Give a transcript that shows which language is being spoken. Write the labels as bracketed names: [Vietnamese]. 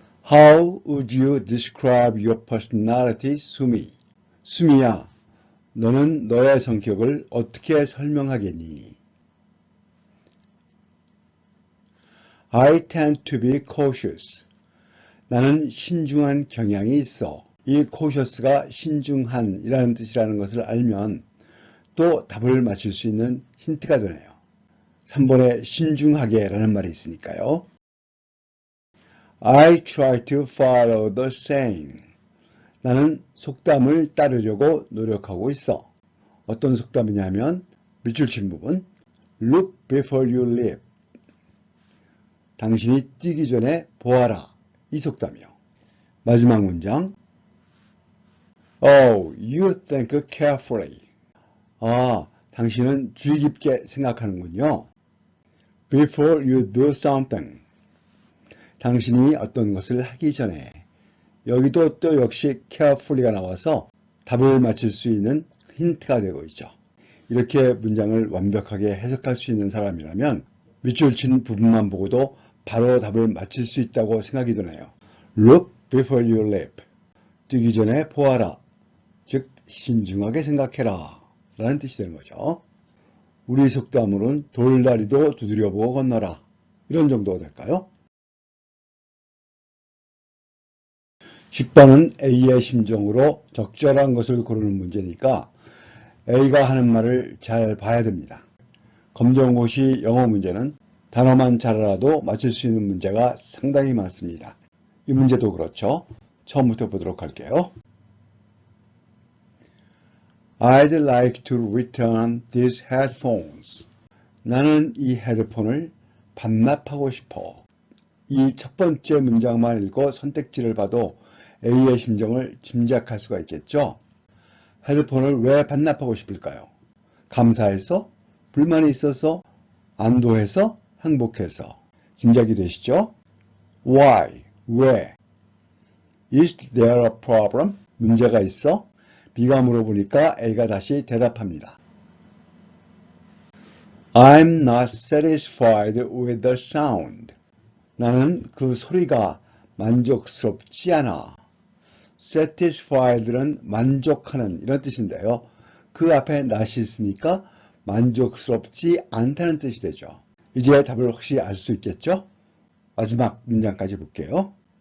[English] How would you describe your personality, 수미? [Korean] 수미야, 너는 너의 성격을 어떻게 설명하겠니? [English] I tend to be cautious. [Korean] 나는 신중한 경향이 있어. 이 cautious가 신중한 이라는 뜻이라는 것을 알면 또 답을 맞출 수 있는 힌트가 되네요. 3번에 신중하게 라는 말이 있으니까요. [English] I try to follow the saying. [Korean] 나는 속담을 따르려고 노력하고 있어. 어떤 속담이냐면 밑줄 친 부분 [English] Look before you leap. [Korean] 당신이 뛰기 전에 보아라. 이 속담이요. 마지막 문장 [English] Oh, you think carefully. [Korean] 아, 당신은 주의 깊게 생각하는군요. [English] Before you do something. [Korean] 당신이 어떤 것을 하기 전에. 여기도 또 역시 carefully가 나와서 답을 맞출 수 있는 힌트가 되고 있죠. 이렇게 문장을 완벽하게 해석할 수 있는 사람이라면 밑줄 친 부분만 보고도 바로 답을 맞출 수 있다고 생각이 드네요. [English] Look before you leap. [Korean] 뛰기 전에 보아라. 즉 신중하게 생각해라. 라는 뜻이 되는 거죠. 우리 속담으로는 돌다리도 두드려보고 건너라. 이런 정도가 될까요? 10번은 A의 심정으로 적절한 것을 고르는 문제니까 A가 하는 말을 잘 봐야 됩니다. 검정고시 영어 문제는 단어만 잘 알아도 맞출 수 있는 문제가 상당히 많습니다. 이 문제도 그렇죠. 처음부터 보도록 할게요. [English] I'd like to return these headphones. [Korean] 나는 이 헤드폰을 반납하고 싶어. 이 첫 번째 문장만 읽고 선택지를 봐도 A의 심정을 짐작할 수가 있겠죠. 헤드폰을 왜 반납하고 싶을까요? 감사해서? 불만이 있어서? 안도해서? 행복해서? 짐작이 되시죠? [English] Why? [Korean] 왜? [English] Is there a problem? [Korean] 문제가 있어? B가 물어보니까 A가 다시 대답합니다. [English] I'm not satisfied with the sound. [Korean] 나는 그 소리가 만족스럽지 않아. satisfied는 만족하는 이런 뜻인데요. 그 앞에 not이 있으니까 만족스럽지 않다는 뜻이 되죠. 이제 답을 확실히 알 수 있겠죠? 마지막 문장까지 볼게요.